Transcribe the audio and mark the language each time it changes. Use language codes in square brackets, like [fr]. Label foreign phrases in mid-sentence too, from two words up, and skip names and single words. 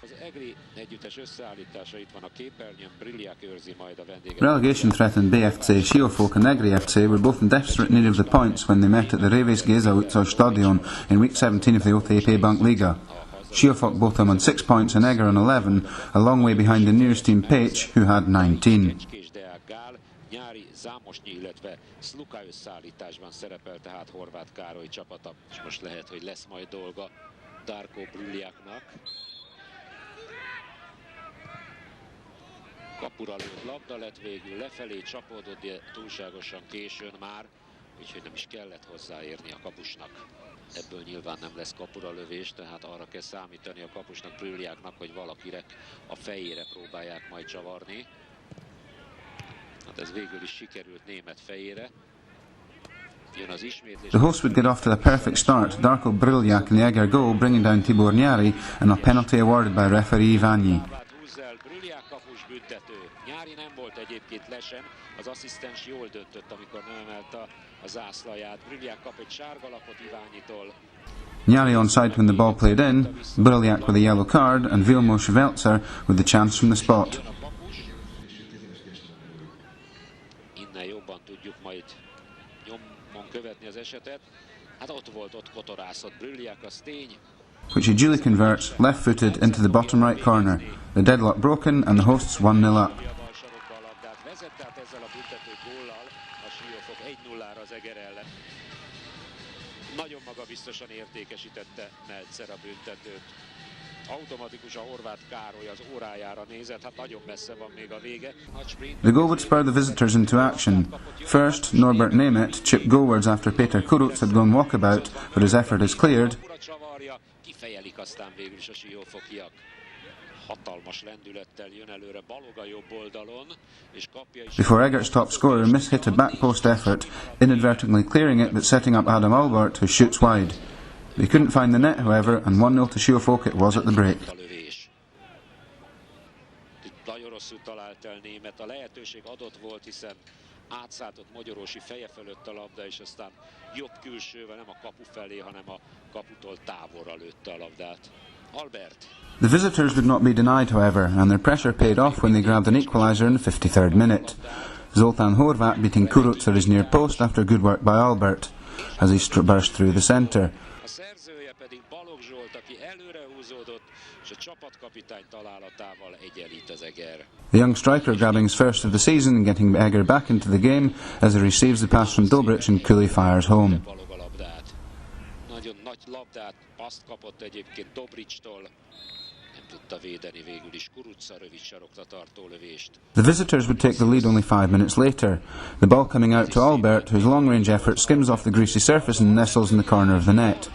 [en] Relegation-threatened BFC Siófok and Eger FC were both in desperate need of the points when they met at the FGSZ Stadion in Week 17 of the OTP Bank Liga. Siófok both on 6 points and Eger on 11, a long way behind the nearest team Pécs, who had 19. [hu] Zámosnyi, illetve Szluka összeállításban szerepel tehát Horváth Károly csapata, és most lehet, hogy lesz majd dolga Darko Brüljaknak. Kapura lőtt labda lett végül, lefelé csapódott, de túlságosan későn már, úgyhogy nem is kellett hozzáérni a kapusnak. Ebből nyilván nem lesz kapura lövés, tehát arra kell számítani a kapusnak, Brüljaknak, hogy valakire a fejére próbálják majd csavarni. Ez végül is sikerült német fejére. [en] The hosts would get off to the perfect start, Darko Bryljak in the Eger goal, bringing down Tibor Nyári, and a penalty awarded by referee Iványi. [hu] Brülják kapus büntető. Nyári nem volt egyébként lesen, az asszisztens jól döntött, amikor nem emelte a zászlaját. Brülják kap egy sárga lapot Iványitól. [en] Nyári onside when the ball played in, Bryljak with a yellow card, and Vilmos Veltzer with the chance from the spot. [hu] Innen jobban tudjuk majd nyomon követni az esetet. Hát ott kotorászott Brülják, az tény. [en] Which he duly converts, left-footed, into the bottom right corner. The deadlock broken and the hosts 1-0 up. [hu] Vezet ezzel a büntető góllal a Siófok 1-0-ra az Eger ellen. Nagyon magabiztosan értékesítette Meltzer a büntetőt. Automatikusan Horváth Károly az órájára nézett, hát nagyon messze van még a vége. [en] The goal would spur the visitors into action. First, Norbert Nemeth chipped goalwards after Peter Kuruc had gone walkabout, but his effort is cleared. [hu] Kifejelik aztán végül is a siófokiak. Hatalmas lendülettel jön előre Balog a jobb oldalon, és kapja is. [en] Before Eger's top scorer mishit a back post effort, inadvertently clearing it but setting up Adam Albert, who shoots wide. They couldn't find the net, however, and 1-0 to Siófok it was at the break. [hu] Nagyon rosszul talált el Német, a lehetőség adott volt, hiszen átszálltott Mogyorósi feje fölött a labda, és aztán jobb külsővel, nem a kapu felé, hanem a kaputól távolra lőtte a labdát. Albert. [en] The visitors would not be denied, however, and their pressure paid off when they grabbed an equaliser in the 53rd minute. Zoltán Horváth beating Kuruc at his near post after good work by Albert, as he burst through the centre. [hu] A szerzője pedig Balog Zsolt, aki előre húzódott, és a csapatkapitány találatával egyenlít az Eger. [en] The young striker grabbing his first of the season and getting Eger back into the game as he receives the pass from Dobric and Cooley fires home. [hu] Nagyon nagy labdát, paszt kapott egyébként Dobricstól. Nem tudta védeni végül is Kurucsa rövid sarokra tartó lövést. [en] The visitors would take the lead only 5 minutes later. The ball coming out to Albert, whose long-range effort skims off the greasy surface and nestles in the corner of the net.